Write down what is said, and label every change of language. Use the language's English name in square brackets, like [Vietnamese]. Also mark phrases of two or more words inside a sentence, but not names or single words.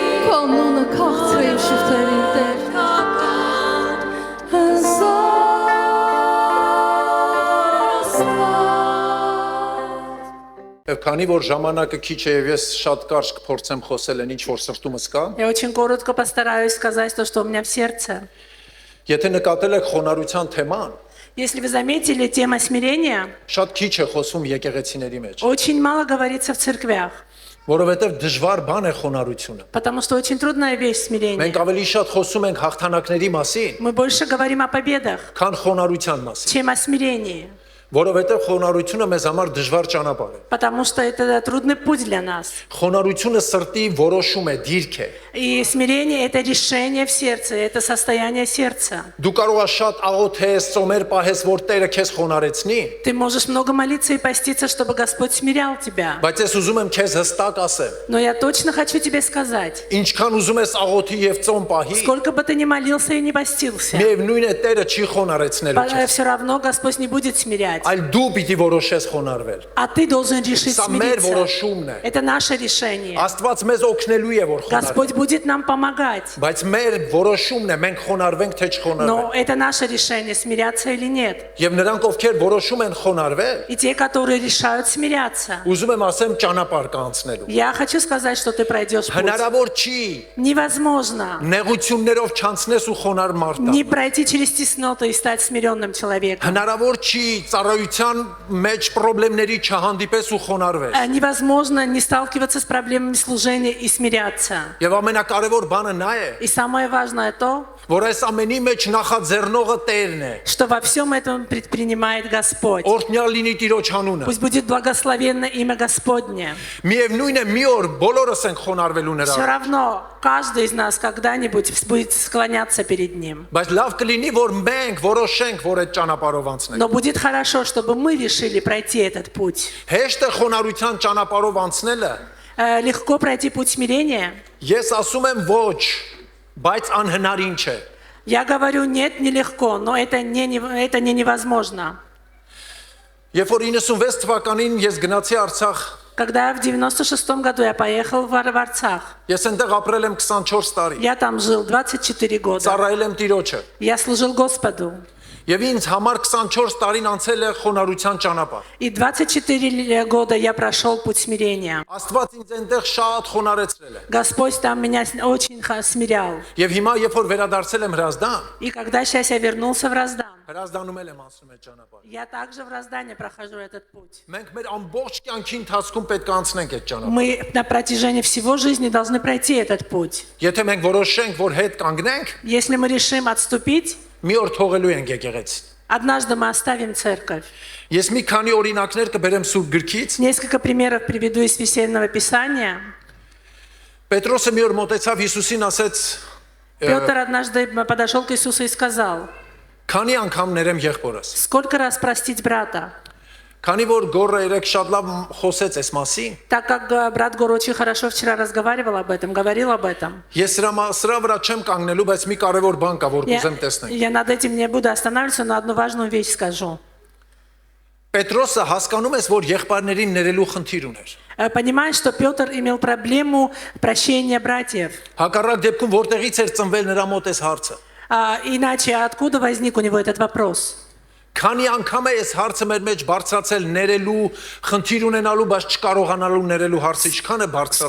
[Armenian] քո անունը քաղցր է իմ շուրթերին Տեր, Եվ քանի որ ժամանակը քիչ է եւ ես շատ կարճ կփորձեմ խոսել այն ինչ որ սրտումս կա, [Russian] Я очень коротко постараюсь сказать то, что у меня в сердце. [Armenian] եթե նկատել եք խոնարհության թեման, [Russian] Если вы заметили, тема смирения [Armenian] շատ քիչ է խոսում եկեղեցիների մեջ, [Russian] очень мало говорится в церквях, [Armenian] որովհետեւ դժվար բան է խոնարհությունը։ [Russian] потому что очень трудная вещь смирение. [Armenian] Մենք ավելի շատ խոսում ենք հաղթանակների մասին, [Russian] Мы больше говорим о победах, [Armenian] քան խոնարհության մասին։ [Russian] чем о смирении. [Armenian] Որովհետև խոնարհությունը մեզ համար դժվար ճանապարհ է։ [Russian] Потому что это трудный путь для нас. [Armenian] Խոնարհությունը սրտի որոշում է, դիրք է։ [Russian] И смирение – это решение в сердце, это состояние сердца. [Armenian] Դու կարող ես շատ աղոթես, ծոմեր պահես, որ Տերը քեզ խոնարհեցնի, [Russian] Ты можешь много молиться и поститься, чтобы Господь смирял тебя. [Armenian] բայց ես ուզում եմ քեզ հստակ ասեմ, [Russian] Но я точно хочу тебе сказать, [Armenian] ինչքան ուզում ես աղոթի եւ ծոմ պահի, [Russian] сколько бы ты ни молился и не постился, [Armenian] միևնույն է Տերը չի խոնարհեցնելու քեզ, [Russian] все равно Господь не будет смирять. [Armenian] այլ դու պիտի որոշես խոնարհվել։ [Russian] А ты должен решить [Armenian] Սա մեր [Russian] смириться. [Armenian] որոշումն է։ [Russian] Это наше решение. [Armenian] Աստված մեզ օգնելու է որ խոնարհվենք, [Russian] Господь будет нам помогать. [Armenian] բայց մեր որոշումն է մենք խոնարհվենք թե չխոնարհվենք։ [Russian] Но это наше решение, смиряться или нет. [Armenian] Եվ նրանք ովքեր որոշում են խոնարհվել, [Russian] И те, которые решают смиряться. [Armenian] ուզում եմ ասեմ ճանապարհ կանցնելու։ [Russian] Я хочу сказать, что ты пройдешь путь. [Armenian] Հնարավոր չի [Russian] Невозможно [Armenian] նեղություններով չանցնես ու խոնարհ մարդ [Russian] не [Armenian] դառնալ։ [Russian] пройти через тесноты и стать смиренным человеком. [Armenian] Հնարավոր չի ծառայության մեջ խնդիրների չհանդիպես ու խոնարհվել։ [Russian] Невозможно не сталкиваться с проблемами служения и смиряться. [Armenian] Եվ ամենակարևոր բանը նա է, [Russian] И самое важное то, [Armenian] որ այս ամենի մեջ նախաձեռնողը Տերն է։ [Russian] что во всем этом предпринимает Господь. [Armenian] Օրհնյալ լինի Տիրոջ անունը։ [Russian] Пусть будет благословенно имя Господне. [Armenian] Միևնույն է մի օր բոլորս ենք խոնարհվելու նրա [Russian] Все [Armenian] առաջ։ [Russian] равно каждый из нас когда-нибудь будет склоняться перед Ним. [Armenian] Բայց լավ կլինի, որ մենք որոշենք, որ այդ ճանապարհով անցնենք։ [Russian] Но будет хорошо, чтобы мы решили пройти этот путь. [Armenian] Հեշտ է խոնարհության ճանապարհով անցնելը։ [Russian] Легко пройти путь смирения. [Armenian] Ես ասում եմ ոչ, բայց անհնարին չէ։ [Russian] Я говорю, нет, нелегко, но это не невозможно. [Armenian] Երբ որ 96 թվականին ես գնացի Արցախ, [Russian] Когда в 96-м году я поехал в Арцах, [Armenian] ես այնտեղ ապրել եմ 24 տարի։ [Russian] я там жил 24 года. [Armenian] Ծառայել եմ Տիրոջը։ [Russian] Я служил Господу. [Armenian] Եվ ինձ համար 24 տարին անցել է խոնարհության ճանապարհ։ [Russian] И 24 года я прошел путь смирения. [Armenian] Աստված ինձ այնտեղ շատ խոնարհեցրել է։ [Russian] Господь там меня очень смирял. [Armenian] Եվ հիմա երբ որ վերադարձել եմ Հրազդան, [Russian] И когда сейчас я вернулся в Раздан, [Armenian] Հրազդանում էլ եմ անցնում այդ ճանապարհը։ [Russian] я также в Раздане прохожу этот путь. [Armenian] Մենք մեր ամբողջ կյանքի ընթացքում պետք է անցնենք այդ ճանապարհը։ [Russian] Мы на протяжении всего жизни должны пройти этот путь. [Armenian] Եթե մենք որոշենք, որ հետ կանգնենք, [Russian] Если мы решим отступить, [Armenian] մի օր թողելու ենք եկեղեցին։ [Russian] однажды мы оставим церковь. [Armenian] Ես մի քանի օրինակներ կբերեմ Սուրբ գրքից։ [Russian] Несколько примеров приведу из Священного Писания. [Armenian] Պետրոսը մի օր մոտեցավ Հիսուսին, ասեց. [Russian] Петр однажды подошел к Иисусу и сказал: [Armenian] Քանի անգամ ներեմ եղբորս։ [Russian] сколько раз простить брата? [Armenian] Քանի որ գորը երեք շատ լավ խոսեց այս մասին, [Russian] Так как брат Гор очень хорошо вчера разговаривал об этом, говорил об этом. [Armenian] ես սրա վրա չեմ կանգնելու, բայց մի կարևոր բան կա, որ կուզեմ տեսնել։ [Russian] Я над этим не буду останавливаться, но одну важную вещь скажу. [Armenian] Պետրոսը հասկանում ես, որ եղբայրներին ներելու խնդիր ուներ։ [Russian] Понимаешь, что Петр имел проблему прощения братьев. [Armenian] Հակառակ դեպքում որտեղից էր ծնվել նրա մոտ այս հարցը։ [Russian] Иначе откуда возник у него этот вопрос? [Armenian] Քանի անգամ է այս հարցը մեր մեջ բարձրացել ներելու, խնդիր ունենալու, բայց չկարողանալու ներելու հարցը ինչքան է բարձրացել։